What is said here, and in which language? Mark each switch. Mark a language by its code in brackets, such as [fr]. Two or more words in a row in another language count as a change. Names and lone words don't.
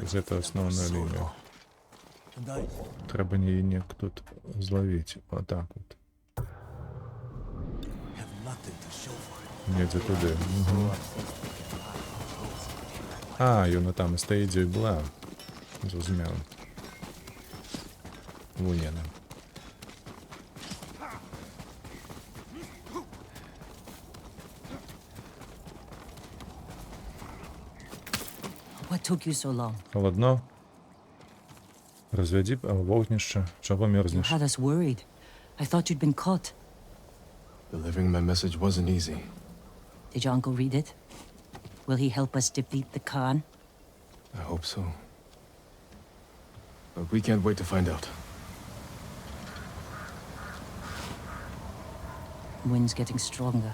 [be] Гэта асноўная лінія. Трэба неяк тут злавіць. Вот так вот. Недзе туды. Ёна там і стаіць, дзе і была. Зразумела. Вунь яна. [en] What took you so long? [ru] Холодно. [be] Развядзі вогнішча. Чаго [en] You [be] мерзнеш? [en] had us worried. I thought you'd been caught. Delivering my message wasn't easy. Did your uncle read it? Will he help us defeat the Khan? I hope so. But we can't wait to find out. Wind's getting stronger.